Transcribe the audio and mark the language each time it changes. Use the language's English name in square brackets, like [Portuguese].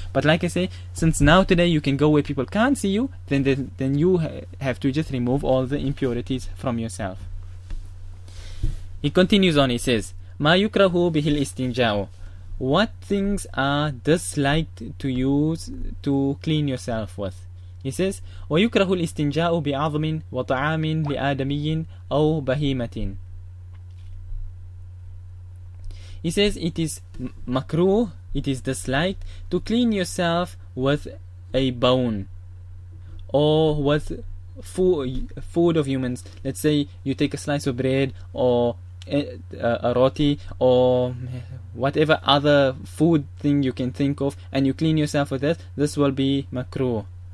[English] But like I say, since now today you can go where people can't see you, then you have to just remove all the impurities from yourself. He continues on, he says, [Arabic] ما يكره به الاستنجاء. [English] What things are disliked to use to clean yourself with? He says, [Arabic] وَيُكْرَهُ الْإِسْتِنْجَاءُ بِعَظْمٍ وَطَعَامٍ لِآدَمِيٍّ أَوْ بَهِيمَةٍ. [English] He says it is makruh, it is disliked to clean yourself with a bone or with food of humans. Let's say you take a slice of bread or a roti or whatever other food thing you can think of, and you clean yourself with that, this will be makruh.